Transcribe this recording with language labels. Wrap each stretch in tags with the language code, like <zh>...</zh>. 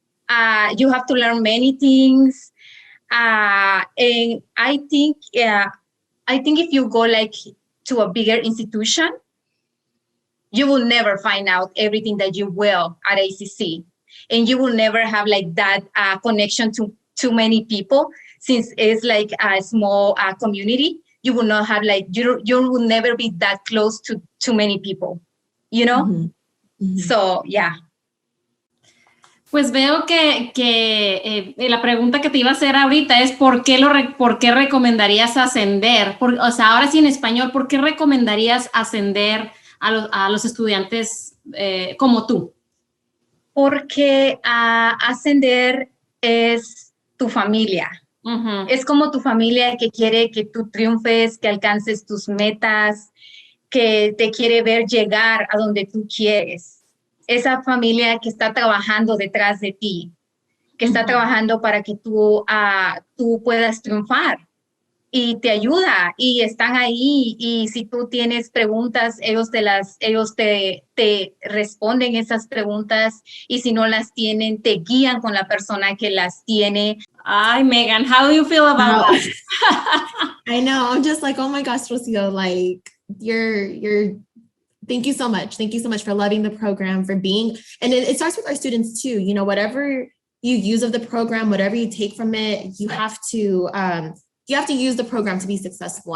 <en>You have to learn many things. And I think if you go like to a bigger institution, you will never find out everything that you will at ACC. And you will never have like that connection to too many people, since it's like a small community. You will not have like, you will never be that close to too many people, you know? So, yeah.</en> <es>Pues veo que la pregunta que te iba a hacer ahorita es ¿por qué recomendarías ascender? O sea, ahora sí en español, ¿por qué recomendarías ascender a los estudiantes como tú? Porque ascender es tu familia. Es como tu familia que quiere que tú triunfes, que alcances tus metas, que te quiere ver llegar a donde tú quieres. Esa familia que está trabajando detrás de ti, que está trabajando para que tú puedas triunfar. y te ayuda y están ahí y si tú tienes preguntas, ellos te responden esas preguntas y si no las tienen, te guían con la persona que las tiene.</es> <en>Ay, Megan, how do you feel about that? I know. I'm just like, oh my gosh, Rocio, like you're thank you so much. Thank you so much for loving the program, for being, and it starts with our students too. You know, whatever you use of the program, whatever you take from it, you have to use the program to be successful.</en>